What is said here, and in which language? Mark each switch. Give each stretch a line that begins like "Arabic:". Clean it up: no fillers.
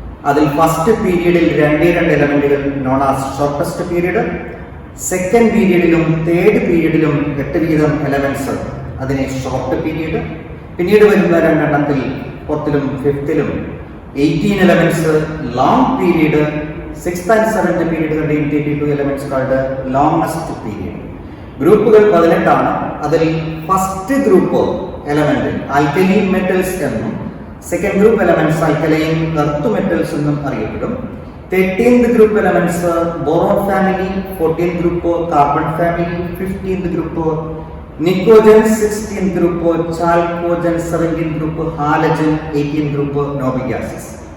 Malayalam: അതിൽ ഫസ്റ്റ് പീരീഡിൽ 2 എലമെന്റുകൾ
English: Known as shortest period.
Malayalam: Second പീരീഡിലും 3rd പീരീഡിലും 8 വീതം എലമെന്റ്സ്, അതിനെ ഷോർട്ട് പീരീഡ്. പിന്നീട് വരുന്ന 2 എണ്ണത്തിൽ 4th-ലും 5th-ലും 18 elements long period.
English: 6th and 7th period contain 32 elements called longest period.
Malayalam: ഗ്രൂപ്പുകൾ 18 ആണ്. അതിൽ first group element alkaline metals എന്നും second group elements alkaline earth metals എന്നും അറിയപ്പെടും. 13th group elements boron family, 14th group carbon family, 15th group നിക്കോജൻ, 16th group ചാൽക്കോജൻ, 17th group halogen, 18th group Noble gases.